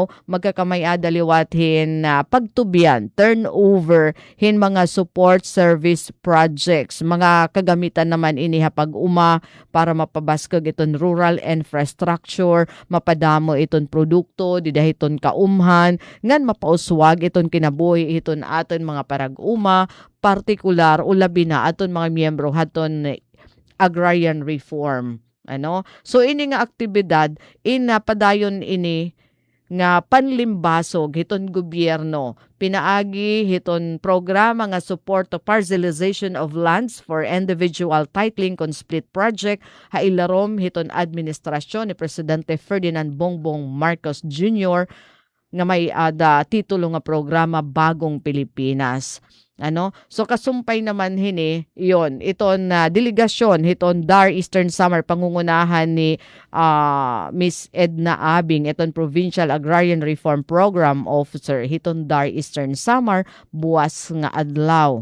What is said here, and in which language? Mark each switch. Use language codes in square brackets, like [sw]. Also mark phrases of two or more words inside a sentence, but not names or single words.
[war] magkakamay adaliwat hin pagtubyan turnover hin mga [en] support service projects [war] mga kagamitan naman ini ha pag-uma para mapabaskog iton [en] rural infrastructure [war] mapadamo iton produkto didahiton kaumhan ngan mapauswag iton kinabuhi iton aton mga parag-uma partikular o labi na aton mga miyembro haton [en] agrarian reform. [war] So ini nga aktibidad padayon ini nga panlimbasog hiton gobyerno pinaagi hiton programa nga [en] support to parcelization of lands for individual titling [war] kon [en] split project [war] ha ilarom hiton administrasyon ni Presidente Ferdinand Bongbong Marcos Jr. nga may titulo nga programa Bagong Pilipinas. So kasumpay naman hini yon iton delegasyon hiton DAR Eastern Samar pangungunahan ni Miss Edna Abing iton Provincial Agrarian Reform Program Officer hiton DAR Eastern Samar buwas nga adlaw.